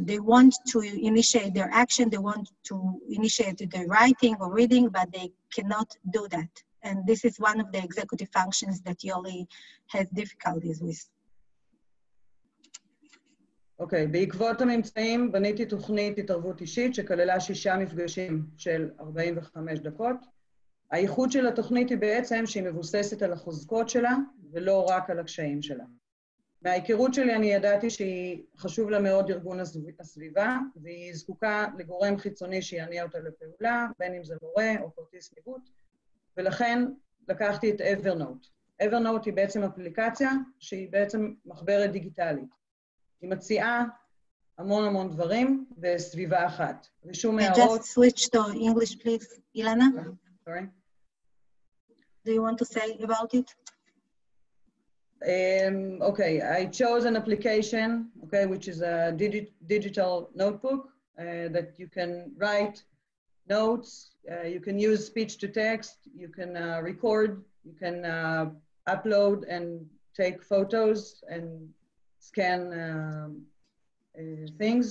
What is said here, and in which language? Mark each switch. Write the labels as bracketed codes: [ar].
[en] They want to initiate their action, they want to initiate their writing or reading, but they cannot do that. And this is one of the executive functions that Yoli has difficulties with. [he] אוקיי, בעקבות הממצאים בניתי תוכנית התערבות אישית שכללה 6 מפגשים של 45 דקות. הייחוד של התוכנית היא בעצם שהיא מבוססת על החוזקות שלה ולא רק על הקשיים שלה. מההיכרות שלי אני ידעתי שהיא חשוב לה מאוד ארגון הסביבה, והיא זקוקה לגורם חיצוני שיניע אותה לפעולה, בין אם זה מורה או כרטיס ניווט, ולכן לקחתי את Evernote. Evernote היא בעצם אפליקציה שהיא בעצם מחברת דיגיטלית. היא מציעה המון דברים בסביבה אחת. ושום הערות... [en] Just switch to English, please, Ilana. Sorry. Do you want to say about it? Okay, I chose an application, okay, which is a digital notebook that you can write notes, you can use speech to text, you can record, you can upload and take photos and scan things.